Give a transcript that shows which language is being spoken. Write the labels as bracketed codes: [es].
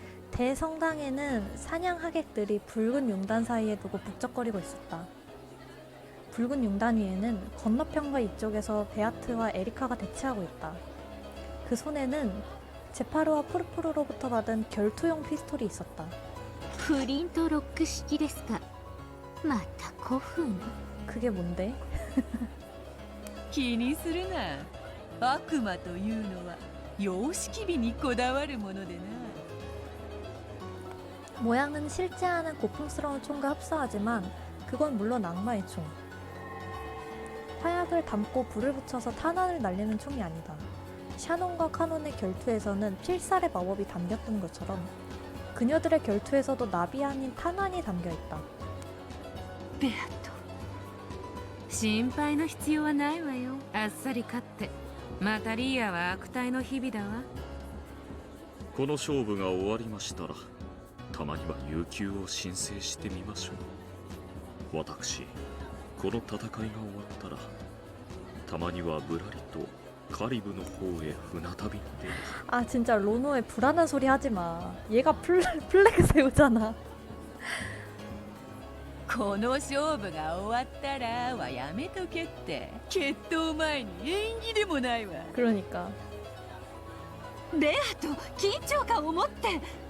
[ko] 대성당에는 사냥하객들이 붉은 용단 사이에 두고 북적거리고 있었다. 붉은 용단 위에는 건너편과 이쪽에서 베아트와 에리카가 대치하고 있다. 그 손에는 제파르와 포르포르로부터 받은 결투용 피스톨이 있었다. [ja] フリントロック式ですか。また古風な。 [ko] 그게 뭔데? [ja] 気にするな。悪魔というのは様式美にこだわるものでな。 [ko] 모양은 실제와는 고풍스러운 총과 흡사하지만 그건 물론 악마의 총. 화약을 담고 불을 붙여서 탄환을 날리는 총이 아니다. 샤논과 카논의 결투에서는 필살의 마법이 담겼던 것처럼 그녀들의 결투에서도 납이 아닌 탄환이 담겨있다. [ja] ベアト、心配の必要はないわよ。あっさり勝ってまたリアは悪態の日々だわ。この勝負が終わりましたらたまには有給を申請してみましょう。私この戦いが終わったらたまにはぶらりとカリブの方へ船旅に出る。 [ko] 아 진짜 로노의 불안한 소리 하지마. 얘가 플래그 세우잖아. [ja] この勝負が終わったらはやめとけって。決闘前に縁起でもないわ。 [ko] 그러니까 [ja] ベアと緊張感を持って。